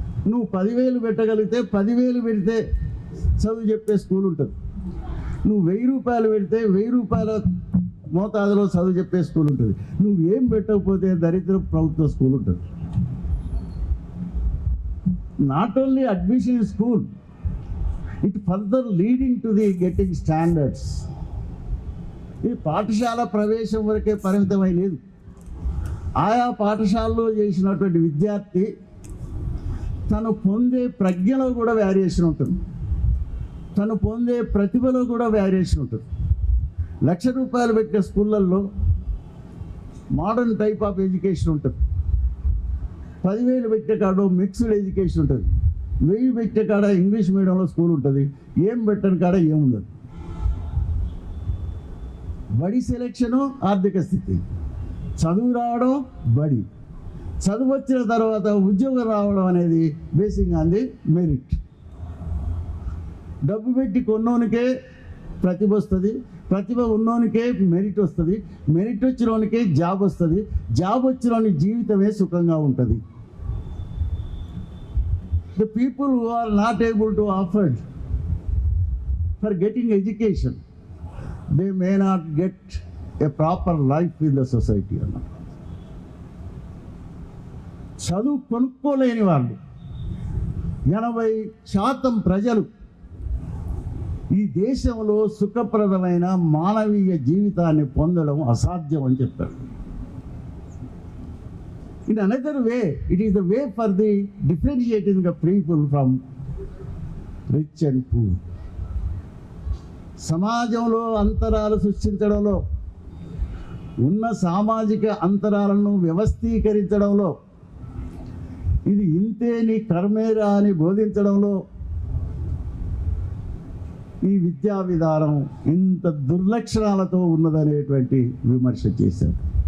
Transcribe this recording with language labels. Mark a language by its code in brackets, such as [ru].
[te] నువ్వు 10,000 పెట్టగలిగితే 10,000 పెడితే చదువు చెప్పే స్కూల్ ఉంటుంది. నువ్వు 1,000 రూపాయలు పెడితే 1,000 రూపాయల మోతాదులో చదువు చెప్పే స్కూల్ ఉంటుంది. నువ్వు ఏం పెట్టకపోతే దరిద్ర ప్రభుత్వ స్కూల్ ఉంటుంది. [en] Not only admission in school, it further leading to the getting standards. [te] ఈ పాఠశాల ప్రవేశం వరకే పరిమితమై లేదు. ఆయా పాఠశాలలో చేసినటువంటి విద్యార్థి తను పొందే ప్రజ్ఞలో కూడా వేరియేషన్ ఉంటుంది, తను పొందే ప్రతిభలో కూడా వేరియేషన్ ఉంటుంది. 1,00,000 రూపాయలు పెట్టే స్కూళ్ళల్లో [en] modern type of education [te] ఉంటుంది. 10,000 పెట్టే కాడ మిక్స్డ్ ఎడ్యుకేషన్ ఉంటుంది. 1,000 పెట్టే కాడ ఇంగ్లీష్ మీడియంలో స్కూల్ ఉంటుంది. ఏం పెట్టని కాడ ఏముండదు. బడి సెలెక్షను, ఆర్థిక స్థితి, చదువు రావడం, బడి చదువు వచ్చిన తర్వాత ఉద్యోగం రావడం అనేది [en] Basing on the merit. [te] డబ్బు పెట్టి కొన్నోనికే ప్రతిభ వస్తుంది, ప్రతిభ ఉన్నోనికే మెరిట్ వస్తుంది, మెరిట్ వచ్చినోనికే జాబ్ వస్తుంది, జాబ్ వచ్చినోని జీవితమే సుఖంగా ఉంటుంది. [en] The people who are not able to afford for getting education, they may not get a proper life in the society. [te] చదువు కొనుక్కోలేని వాళ్ళు 80% ప్రజలు ఈ దేశంలో సుఖప్రదమైన మానవీయ జీవితాన్ని పొందడం అసాధ్యం అని చెప్పారు. [en] In another way, it is the way for the differentiating the people from rich and poor. [te] సమాజంలో అంతరాలు సృష్టించడంలో, ఉన్న సామాజిక అంతరాలను వ్యవస్థీకరించడంలో, ఇది ఇంతే నీ కర్మేరా అని బోధించడంలో ఈ విద్యా విధానం ఇంత దుర్లక్షణాలతో ఉన్నదనేటువంటి విమర్శ చేశారు.